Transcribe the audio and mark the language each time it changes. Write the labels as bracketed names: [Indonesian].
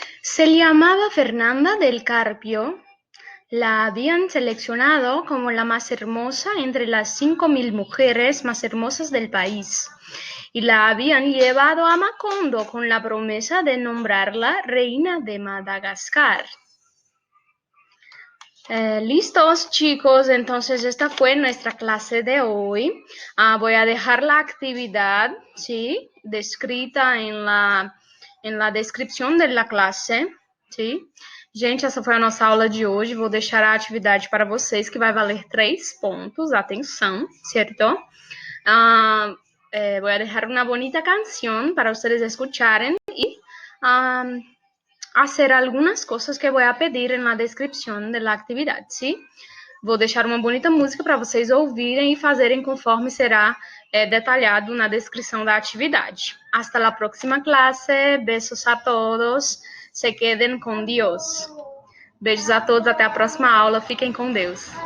[Spanish] Se llamaba Fernanda del Carpio. La habían seleccionado como la más hermosa entre las 5.000 mujeres más hermosas del país, y la habían llevado a Macondo con la promesa de nombrarla reina de Madagascar. ¿Listos, chicos? Entonces esta fue nuestra clase de hoy. Voy a dejar la actividad, ¿sí?, descrita en la [Portuguese] descrição [Spanish] da classe, ¿sí? [Portuguese] Gente, essa foi a nossa aula de hoje. Vou deixar a atividade para vocês, que vai valer 3 pontos. Atenção, [Spanish] ¿cierto? Voy a dejar una bonita canción para ustedes escucharen y hacer algunas cosas que voy a pedir en la descripción de la actividad, ¿sí? [Portuguese] Vou deixar uma bonita música para vocês ouvirem e fazerem conforme será detalhado na descrição da atividade. [Spanish] Hasta la próxima clase. Besos a todos. [Portuguese] Se [Spanish] queden [Portuguese] com Deus. Beijos a todos. Até a próxima aula. Fiquem com Deus.